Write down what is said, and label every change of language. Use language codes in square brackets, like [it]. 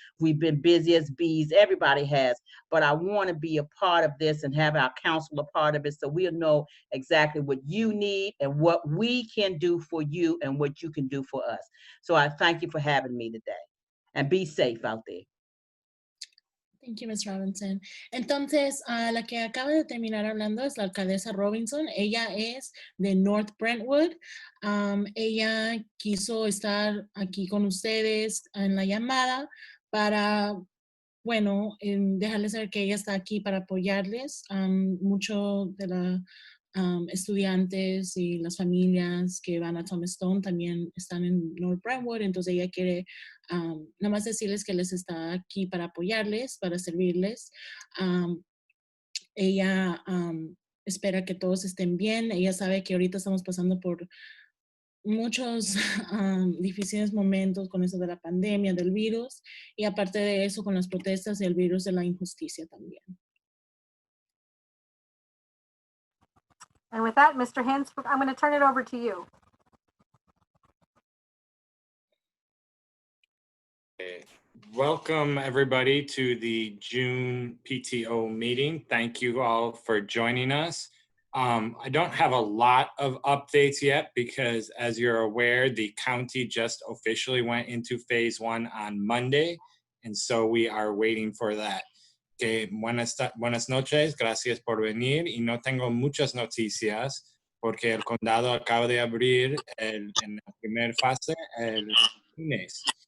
[en] We've been busy as bees, everybody has, but I want to be a part of this and have our council a part of it, so we'll know exactly what you need and what we can do for you and what you can do for us. So I thank you for having me today, and be safe out there. Thank you, Ms. Robinson. [es] Entonces, la que acaba de terminar hablando es la alcaldesa Robinson. Ella es de North Brentwood. Ella quiso estar aquí con ustedes en la llamada para, bueno, dejarles saber que ella está aquí para apoyarles. Mucho de los estudiantes y las familias que van a Thomas Stone también están en North Brentwood, entonces ella quiere nada más decirles que les está aquí para apoyarles, para servirles. Ella espera que todos estén bien. Ella sabe que ahorita estamos pasando por muchos difíciles momentos con eso de la pandemia, del virus, y aparte de eso con las protestas y el virus de la injusticia también. [en] And with that, Mr. Hintz, I'm going to turn it over to you. Welcome everybody to the June PTO meeting. Thank you all for joining us. I don't have a lot of updates yet because, as you're aware, the county just officially went into phase 1 on Monday, and so we are waiting for that. [es] Okay, buenas noches, gracias por venir, y no tengo muchas noticias porque el condado acaba de abrir en la primera fase el lunes.